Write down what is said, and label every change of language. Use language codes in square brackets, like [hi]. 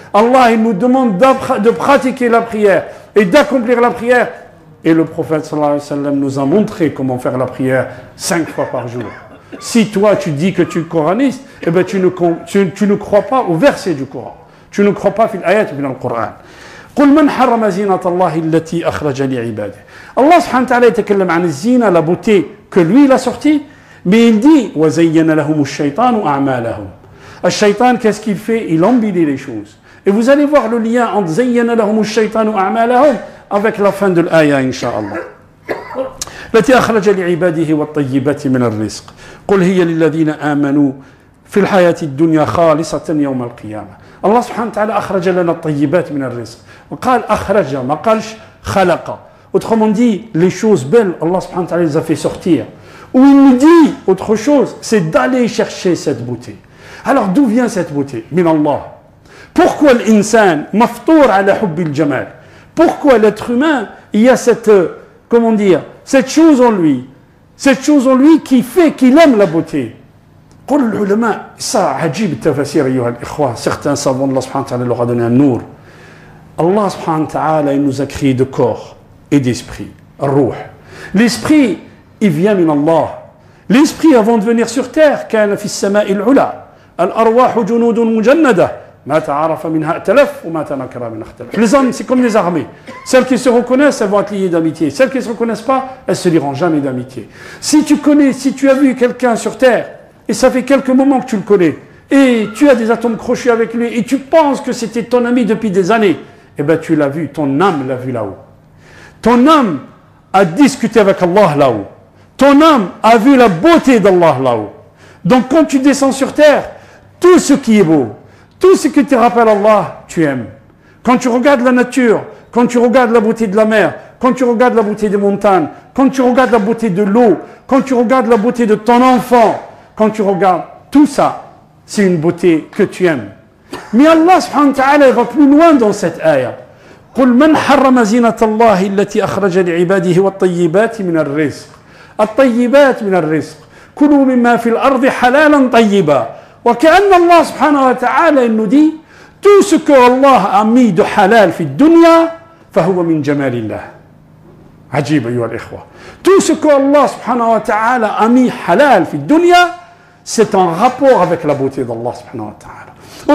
[fr] Allah, il nous demande de pratiquer la prière et d'accomplir la prière. Et le prophète sallallahu alayhi wa sallam nous a montré comment faire la prière 5 fois par jour. Si toi, tu dis que tu es coraniste, eh ben, tu ne crois pas au verset du Coran. Tu ne crois pas [ar] في الآيات من القرآن. قل من حرم زينة الله التي أخرج لعباده. [fr] Allah subhanahu wa ta'ala [ar] يتكلم عن الزينة, [fr] la beauté que lui il a sortie. Mais il dit [ar] وَزَيَّنَ لَهُمُ الشَّيْطَانُ أَعْمَالَهُم. [fr] Le shaitan, qu'est-ce qu'il fait? Il embellit les choses. Et vous allez voir le lien entre [ar] زَيَّنَ لَهُمُ الشَّيْطَانُ أَعْمَالَهُم [fr] avec la fin de l'aya, Inch'Allah. [ar] التي أخرج لعباده والطيبات من الرزق قل هي للذين آمنوا في الحياة الدنيا خالصة يوم القيامة. Allah subhanahu wa ta'ala أخرج لنا الطيبات من الرزق. وقال أخرج, ما قالش خلق. [fr] Autrement dit, les choses belles, Allah subhanahu wa ta'ala les a fait sortir. Où il nous dit autre chose, c'est d'aller chercher cette beauté. Alors d'où vient cette beauté? Min Allah. Pourquoi l'insan [ar] maftour ala hubbil jamal? [fr] Pourquoi l'être humain, il y a cette, comment dire, cette chose en lui qui fait qu'il aime la beauté? [ar] قل العلماء, ça عجيب التفاسير أيها الإخوة. [fr] Certains savants de Allah subhanahu wa ta'ala leur a donné un nour. Allah subhanahu wa ta'ala, il nous a créé de corps et d'esprit. Ruh. L'esprit, il vient min Allah. L'esprit, avant de venir sur terre, [ar] كان في السماء العلى. الأرواح جنود مجندة. ما تعارف منها ائتلف وما تنكر منها اختلف. [fr] Les hommes, c'est comme les armées. Celles qui se reconnaissent, elles vont être liées d'amitié. Celles qui ne se reconnaissent pas, elles ne se lieront jamais d'amitié. Si tu as vu quelqu'un sur terre, et ça fait quelques moments que tu le connais, et tu as des atomes crochus avec lui, et tu penses que c'était ton ami depuis des années, eh bien tu l'as vu, ton âme l'a vu là-haut. Ton âme a discuté avec Allah là-haut. Ton âme a vu la beauté d'Allah là-haut. Donc quand tu descends sur terre, tout ce qui est beau, tout ce qui te rappelle Allah, tu aimes. Quand tu regardes la nature, quand tu regardes la beauté de la mer, quand tu regardes la beauté des montagnes, quand tu regardes la beauté de l'eau, quand tu regardes la beauté de ton enfant, quand tu regardes tout ça, c'est une beauté que tu aimes. Mais Allah subhanahu wa ta'ala va plus loin dans cette ayah. [ar] قل من حرم زينة الله التي أخرج لعباده والطيبات من الرزق. الطيبات من الرزق. كلوا مما في الأرض حلالا طيبا. وكأن الله سبحانه وتعالى [fr] nous dit tout ce que Allah a mis de halal [ar] في الدنيا فهو من جمال الله. عجيب أيها الإخوة. [fr] Tout ce que Allah subhanahu wa ta'ala a mis halal [ar] في الدنيا, [fr] c'est en rapport avec la beauté d'Allah subhanahu wa ta'ala.